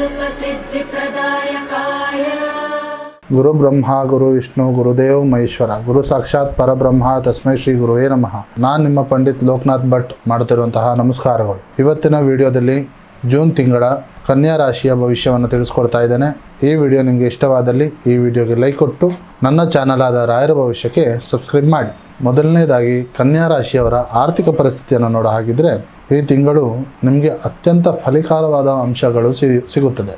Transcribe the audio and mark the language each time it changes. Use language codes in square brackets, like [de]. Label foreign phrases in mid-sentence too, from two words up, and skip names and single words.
[sa] सिद्धिप्रदायकाय गुरु ब्रह्मा गुरु विष्णु गुरुदेव महेश्वर गुरु साक्षाತ್ ಪರಬ್ರಹ್ಮ ತಸ್ಮೈ ಶ್ರೀ ಗುರುವೇ ನಮಃ. [kn] ನಾನು ನಿಮ್ಮ ಪಂಡಿತ್ ಲೋಕನಾಥ್ ಭಟ್ ಮಾಡುತ್ತಿರುವಂತಹ ನಮಸ್ಕಾರಗಳು. ಇವತ್ತಿನ ವಿಡಿಯೋದಲ್ಲಿ ಜೂನ್ ತಿಂಗಳ ಕನ್ಯಾ ರಾಶಿಯ ಭವಿಷ್ಯವನ್ನು ತಿಳಿಸ್ಕೊಡ್ತಾ ಇದ್ದೇನೆ. ಈ ವಿಡಿಯೋ ನಿಮಗೆ ಇಷ್ಟವಾದಲ್ಲಿ ಈ ವಿಡಿಯೋಗೆ ಲೈಕ್ ಕೊಟ್ಟು ನನ್ನ ಚಾನಲ್ ಆದ ರಾಯರ ಭವಿಷ್ಯಕ್ಕೆ ಸಬ್ಸ್ಕ್ರೈಬ್ ಮಾಡಿ. ಮೊದಲನೇದಾಗಿ ಕನ್ಯಾ ರಾಶಿಯವರ ಆರ್ಥಿಕ ಪರಿಸ್ಥಿತಿಯನ್ನು ನೋಡೋ ಹಾಗಿದ್ರೆ ಈ ತಿಂಗಳು ನಿಮಗೆ ಅತ್ಯಂತ ಫಲಕಾರವಾದ ಅಂಶಗಳು ಸಿಗುತ್ತದೆ.